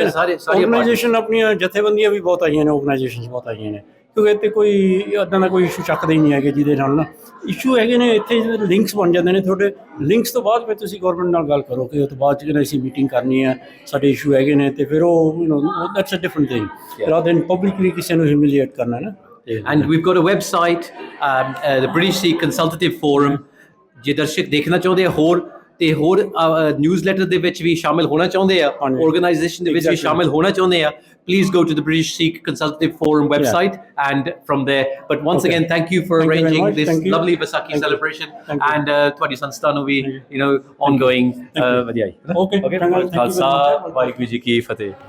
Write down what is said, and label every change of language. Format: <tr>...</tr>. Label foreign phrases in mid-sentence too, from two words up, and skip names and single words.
<pa>ਆਰਗੇਨਾਈਜੇਸ਼ਨ ਆਪਣੀਆਂ ਜਥੇਬੰਦੀਆਂ ਵੀ ਬਹੁਤ ਆਈਆਂ ਨੇ ਆਰਗੇਨਾਈਜੇਸ਼ਨ ਬਹੁਤ ਆਈਆਂ ਨੇ ਕਿਉਂਕਿ ਇੱਥੇ ਕੋਈ ਇੱਦਾਂ ਦਾ ਕੋਈ ਇਸ਼ੂ ਚੱਕਦੇ ਹੀ ਨਹੀਂ ਹੈਗੇ ਜਿਹਦੇ ਨਾਲ ਨਾ ਇਸ਼ੂ ਹੈਗੇ ਨੇ ਇੱਥੇ ਜਿਹੜੇ ਲਿੰਕਸ ਬਣ ਜਾਂਦੇ ਨੇ ਤੁਹਾਡੇ ਲਿੰਕਸ ਤੋਂ ਬਾਅਦ ਫਿਰ ਤੁਸੀਂ ਗੌਰਮੈਂਟ ਨਾਲ ਗੱਲ ਕਰੋ ਕਿ ਉਹ ਤੋਂ ਬਾਅਦ ਜਦੋਂ ਅਸੀਂ ਮੀਟਿੰਗ ਕਰਨੀ ਹੈ ਸਾਡੇ ਇਸ਼ੂ ਹੈਗੇ ਨੇ ਅਤੇ ਫਿਰ ਉਹ</pa> <en>that's a different thing rather than publicly</en> <pa>ਕਿਸੇ ਨੂੰ ਹਿਊਮਿਲੀਏਟ ਕਰਨਾ ਨਾ।</pa> <en>And we've got a website, the British Sikh Consultative Forum.</en> <pa>ਜੇ ਦਰਸ਼ਕ ਦੇਖਣਾ ਚਾਹੁੰਦੇ ਆ ਹੋਰ ਤੇ ਹੋਰ ਨਿਊਜ਼ਲੈਟਰ ਦੇ ਵਿੱਚ ਵੀ ਸ਼ਾਮਿਲ ਹੋਣਾ ਚਾਹੁੰਦੇ ਆ ਆਰਗੇਨਾਈਜੇਸ਼ਨ ਦੇ ਵਿੱਚ ਵੀ ਸ਼ਾਮਿਲ ਹੋਣਾ ਚਾਹੁੰਦੇ ਆ</pa> <en>please go to the British Sikh Consultative Forum website and from there but once again thank you for arranging this lovely Vaisakhi celebration and</en> <pa>ਤੁਹਾਡੀ ਸੰਸਥਾ ਨੂੰ ਵੀ</pa> <en>you know ongoing</en> <pa>ਵਧਾਈ।</pa> <en>Okay</en> <pa>ਖਾਲਸਾ ਵਾਹਿਗੁਰੂ ਜੀ ਕੀ ਫਤਿਹ।</pa>